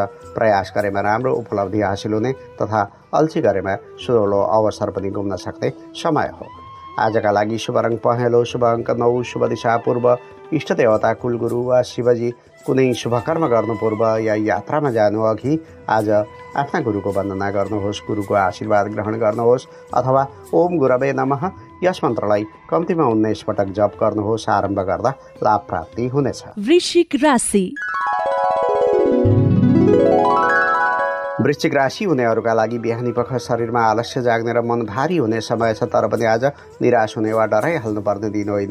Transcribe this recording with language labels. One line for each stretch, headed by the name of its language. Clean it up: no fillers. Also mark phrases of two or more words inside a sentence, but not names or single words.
Nepali: प्रयास गरेमा राम्रो उपलब्धि हासिल हुने तथा अल्छी गरेमा सुनौलो अवसर पनि गुम्न सक्ने समय हो। आजका लागि शुभ रङ पहेँलो, शुभ अङ्क 9, शुभ दिशा पूर्व, इष्ट देवता कुलगुरु वा शिवजी। कुनै शुभ कर्म गर्नु पूर्व या यात्रामा जानु अघि आज आफ्ना गुरुको वन्दना गर्नुहोस्, गुरुको आशीर्वाद ग्रहण गर्नुहोस् अथवा
Sanskrit: ओम गुरवे नमः
Nepali: यस मन्त्रलाई कम्तीमा 19 पटक जप गर्नुहोस्। आरम्भ गर्दा लाभ प्राप्ति हुनेछ। वृश्चिक राशि। वृश्चिक राशि हुनेहरूका लागि बिहानी पख शरीरमा आलस्य जाग्ने र मन भारी हुने समय छ, तर पनि आज निराश हुने वा डराइहाल्नुपर्ने दिन होइन।